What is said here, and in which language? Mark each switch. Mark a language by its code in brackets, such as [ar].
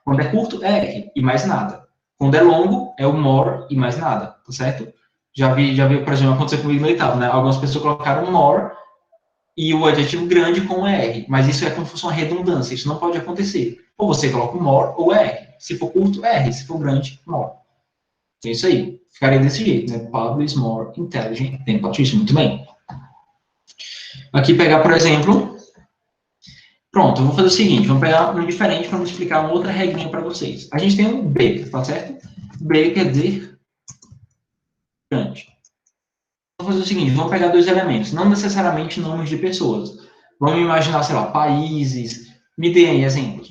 [pt] Quando é curto, é R e mais nada. Quando é longo, é o more e mais nada, tá certo? Já vi, por exemplo, acontecer comigo no oitavo, né? Algumas pessoas colocaram more e o adjetivo grande com R, mas isso é como se fosse uma redundância, isso não pode acontecer. Ou você coloca o more ou R. Se for curto, R. Se for grande, more. Então, isso aí. Ficaria desse jeito, né? [en] Pablo is more intelligent than Patricia. [pt] Muito bem. Aqui pegar, por exemplo... Pronto, eu vou fazer o seguinte. Vamos pegar um diferente para explicar uma outra regrinha para vocês. A gente tem um B, tá certo? B quer dizer grande. Vamos fazer o seguinte. Vamos pegar dois elementos. Não necessariamente nomes de pessoas. Vamos imaginar, sei lá, países. Me deem exemplos.